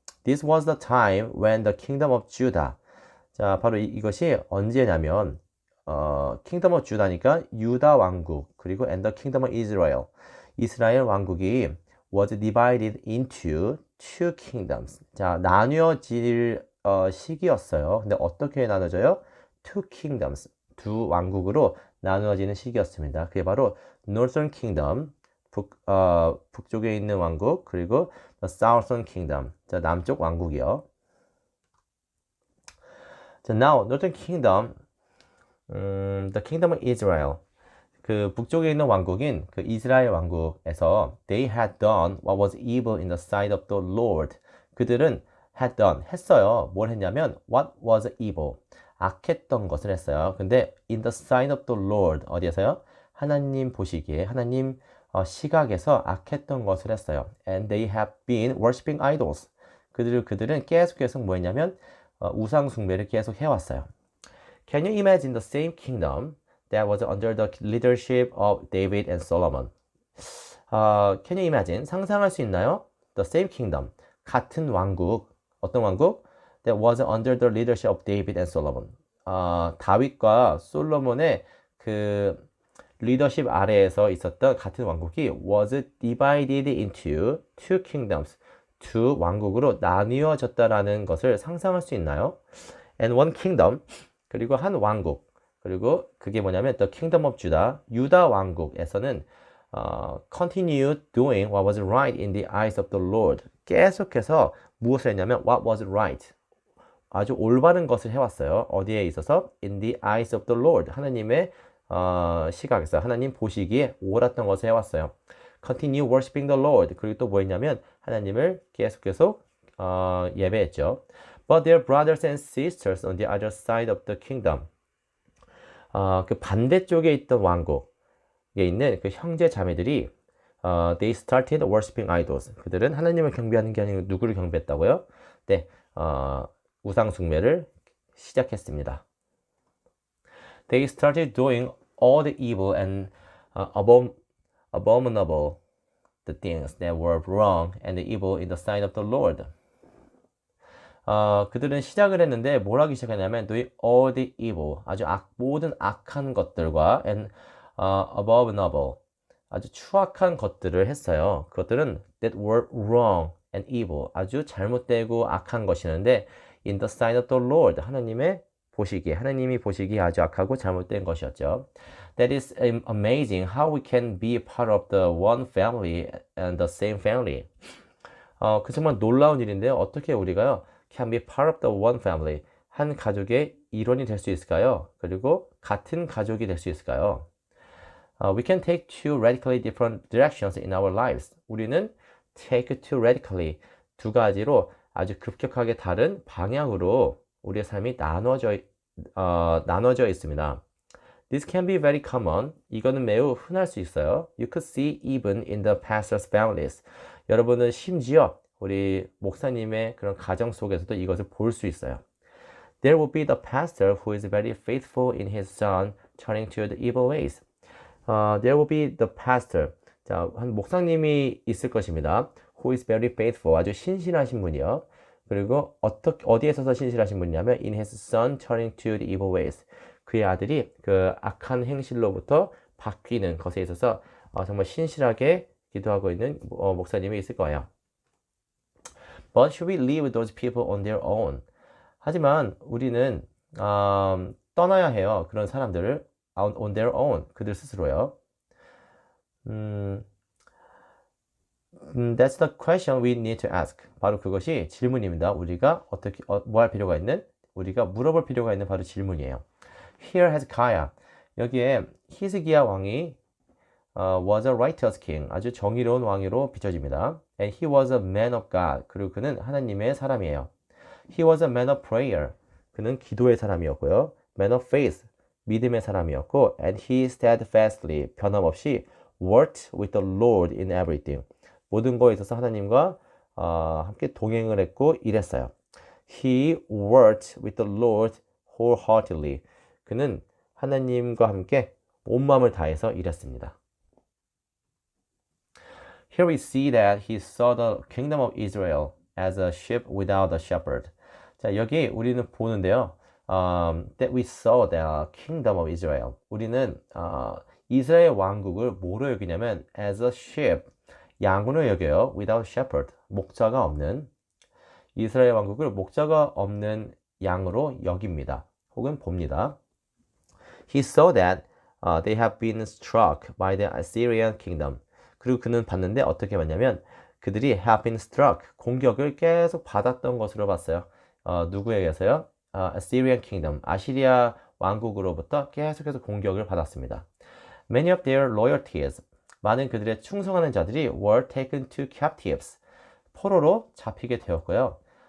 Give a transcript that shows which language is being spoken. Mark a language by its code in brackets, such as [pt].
[en] This was the time when the kingdom of Judah. [ko] 자, 바로 이것이 언제냐면 [en] kingdom of Judah [ko] 니까 유다 왕국 그리고 [en] and the kingdom of Israel. [ko] 이스라엘 왕국이 [en] was divided into two kingdoms. [ko] 자, 나뉘어질 시기였어요. 근데 어떻게 나눠져요? [en] Two kingdoms. [ko] 두 왕국으로 나누어지는 시기였습니다. 그게 바로 [en] Northern Kingdom, [ko] 북쪽에 있는 왕국, 그리고 [en] the Southern Kingdom, [ko] 자, 남쪽 왕국이요. [en] 자, now Northern Kingdom, the Kingdom of Israel, [ko] 그 북쪽에 있는 왕국인 그 이스라엘 왕국에서 [en] they had done what was evil in the sight of the Lord. [ko] 그들은 [en] had done, [ko] 했어요. 뭘 했냐면 [en] what was evil, [ko] 악했던 것을 했어요. [en] 근데 in the sight of the Lord, [ko] 어디에서요? 하나님 보시기에, 하나님 시각에서 악했던 것을 했어요. [en] And they have been worshiping idols. [ko] 그들은 계속 뭐 했냐면 우상 숭배를 계속 해왔어요. [en] Can you imagine the same kingdom that was under the leadership of David and Solomon? Can you imagine? [ko] 상상할 수 있나요? [en] The same kingdom, [ko] 같은 왕국, 어떤 왕국? [en] That was under the leadership of David and Solomon. [ko] 다윗과 솔로몬의 그 리더십 아래에서 있었던 같은 왕국이 [en] was divided into two kingdoms. [ko] 두 왕국으로 나뉘어졌다라는 것을 상상할 수 있나요? [en] And one kingdom, [ko] 그리고 한 왕국, 그리고 그게 뭐냐면 [en] the kingdom of Judah, [ko] 유다 왕국에서는 [en] continued doing what was right in the eyes of the Lord. [ko] 계속해서 무엇을 했냐면 [en] what was right. [ko] 아주 올바른 것을 해왔어요. 어디에 있어서? [en] In the eyes of the Lord. [ko] 하나님의 시각에서 하나님 보시기에 옳았던 것을 해왔어요. [en] Continue worshiping the Lord. [ko] 그리고 또 뭐 했냐면 하나님을 계속 예배했죠. [en] But their brothers and sisters on the other side of the kingdom. [ko] 그 반대쪽에 있던 왕국에 있는 그 형제 자매들이 [en] they started worshiping idols. [ko] 그들은 하나님을 경배하는 게 아니고 누구를 경배했다고요? 네, 우상 숭배를 시작했습니다. [en] They started doing all the evil and abominable the things that were wrong and evil in the sight of the Lord. [ko] 그들은 시작을 했는데 뭘 하기 시작했냐면 [en] doing all the evil, [ko] 아주 모든 악한 것들과 [en] and abominable, [ko] 아주 추악한 것들을 했어요. 그것들은 [en] that were wrong and evil, [ko] 아주 잘못되고 악한 것이었는데 [en] in the sight of the Lord, [ko] 하나님이 보시기에 아주 악하고 잘못된 것이었죠. [en] That is amazing how we can be part of the one family and the same family. [ko] 그 정말 놀라운 일인데요. 어떻게 우리가요 [en] can be part of the one family, [ko] 한 가족의 일원이 될 수 있을까요? 그리고 같은 가족이 될 수 있을까요? [en] We can take two radically different directions in our lives. [ko] 우리는 [en] take two radically, [ko] 두 가지로 아주 급격하게 다른 방향으로 우리의 삶이 나눠져 있습니다. [en] This can be very common. [ko] 이거는 매우 흔할 수 있어요. [en] You could see even in the pastor's families. [ko] 여러분은 심지어 우리 목사님의 그런 가정 속에서도 이것을 볼 수 있어요. [en] There will be the pastor who is very faithful in his son turning to the evil ways. There will be the pastor. [ko] 자, 한 목사님이 있을 것입니다. [en] Who is very faithful. [ko] 아주 신실하신 분이요. 그리고 어디에 있어서 신실하신 분이냐면 [en] in his son turning to the evil ways. [ko] 그의 아들이 그 악한 행실로부터 바뀌는 것에 있어서 정말 신실하게 기도하고 있는 목사님이 있을 거예요. [en] But should we leave those people on their own? [ko] 하지만 우리는 떠나야 해요. 그런 사람들을 [en] on their own, [ko] 그들 스스로요. [en] That's the question we need to ask. [ko] 바로 그것이 질문입니다. 우리가 어떻게 뭐 할 필요가 있는? 우리가 물어볼 필요가 있는 바로 질문이에요. [en] Here Hezekiah. [ko] 여기에 히스기야 왕이 [en] was a righteous king. [ko] 아주 정의로운 왕으로 비춰집니다. [en] And he was a man of God. [ko] 그리고 그는 하나님의 사람이에요. [en] He was a man of prayer. [ko] 그는 기도의 사람이었고요. [en] Man of faith. [ko] 믿음의 사람이었고. [en] And he steadfastly, 변함없이 worked with the Lord in everything. [ko] 모든 거에 있어서 하나님과 함께 동행을 했고 일했어요. [en] He worked with the Lord wholeheartedly. [ko] 그는 하나님과 함께 온 마음을 다해서 일했습니다. [en] Here we see that he saw the kingdom of Israel as a sheep without a shepherd. [ko] 자, 여기 우리는 보는데요. [en] That we saw the kingdom of Israel. [ko] 우리는 이스라엘 왕국을 뭐로 여기냐면 [en] as a sheep, [ko] 양으로 여겨요. [en] Without shepherd, [ko] 목자가 없는. 이스라엘 왕국을 목자가 없는 양으로 여깁니다. 혹은 봅니다. [en] He saw that they have been struck by the Assyrian kingdom. [ko] 그리고 그는 봤는데 어떻게 봤냐면 그들이 [en] have been struck, [ko] 공격을 계속 받았던 것으로 봤어요. 누구에게서요? Assyrian kingdom, 아시리아 왕국으로부터 계속해서 공격을 받았습니다. [en] Many of their loyalties, [ko] 많은 그들의 충성하는 자들이 [en] were taken to captives, [ko] 포로로 잡히게 되었고요.